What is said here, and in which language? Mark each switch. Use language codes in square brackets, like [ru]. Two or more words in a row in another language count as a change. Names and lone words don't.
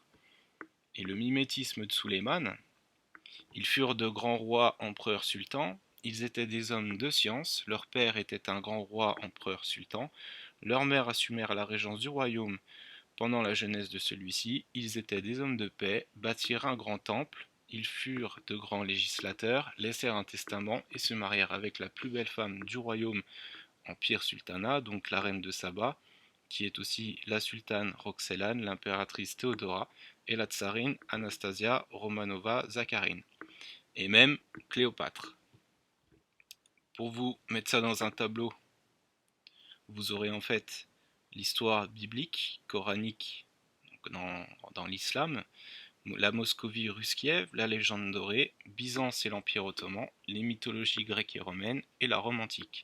[fr] Et le mimétisme de Suleiman, ils furent de grands rois empereurs sultans, ils étaient des hommes de science, leur père était un grand roi empereur sultan, Leurs mères assumèrent la régence du royaume pendant la jeunesse de celui-ci. Ils étaient des hommes de paix, bâtirent un grand temple, ils furent de grands législateurs, laissèrent un testament et se marièrent avec la plus belle femme du royaume Empire Sultana, donc la reine de Saba, qui est aussi la sultane Roxelane, l'impératrice Théodora et la tsarine Anastasia Romanova Zakharine, et même Cléopâtre. Pour vous mettre ça dans un tableau, vous aurez en fait l'histoire biblique, coranique, dans l'islam, la Moscovie Ruskiev, la légende dorée, Byzance et l'Empire ottoman, les mythologies grecques et romaines et la Rome antique.